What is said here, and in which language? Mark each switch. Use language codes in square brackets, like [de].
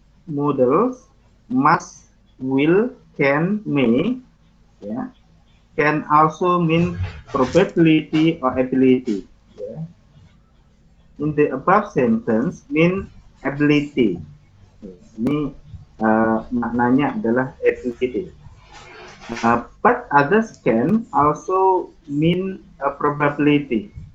[en] Models must, will, can, may, yeah, can also mean probability or ability. Yeah. In the above sentence mean ability. [id] Ini maknanya adalah ability. [en] But others can also mean probability.